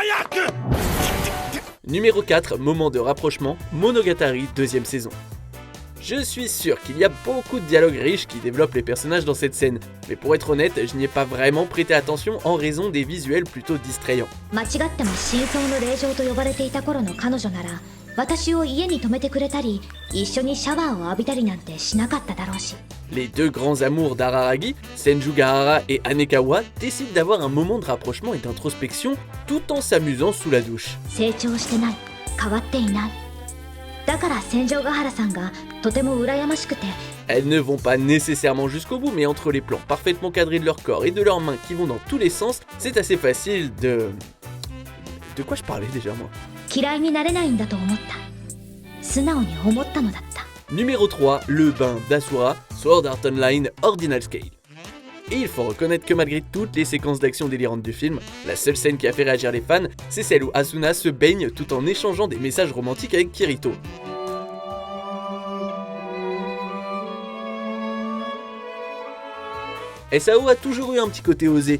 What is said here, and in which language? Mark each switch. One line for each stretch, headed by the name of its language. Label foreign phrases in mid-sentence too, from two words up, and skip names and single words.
French: Numéro 4, moment de rapprochement, Monogatari, deuxième saison. Je suis sûr qu'il y a beaucoup de dialogues riches qui développent les personnages dans cette scène, mais pour être honnête, je n'y ai pas vraiment prêté attention en raison des visuels plutôt distrayants.
Japanese: 間違っても真相の令嬢と呼ばれていた頃の彼女なら私を家に泊めてくれたり一緒にシャワーを浴びたりなんてしなかっただろうし
French: Les deux grands amours d'Araragi, Senjugahara et Anekawa, décident d'avoir un moment de rapprochement et d'introspection tout en s'amusant sous la douche.
Japanese: 成長してない変わっていないだから千丈ヶ原さんがとても羨ましくて
French: Elles ne vont pas nécessairement jusqu'au bout, mais entre les plans parfaitement cadrés de leur corps et de leurs mains qui vont dans tous les sens, c'est assez facile de... De quoi je parlais déjà moi?
Japanese: 嫌いになれないんだと思った素直に思ったのだった
French: Numéro 3, le bain d'Asura, Sword Art Online Ordinal Scale. Et il faut reconnaître que malgré toutes les séquences d'action délirantes du film, la seule scène qui a fait réagir les fans, c'est celle où Asuna se baigne tout en échangeant des messages romantiques avec Kirito. SAO a toujours eu un petit côté osé.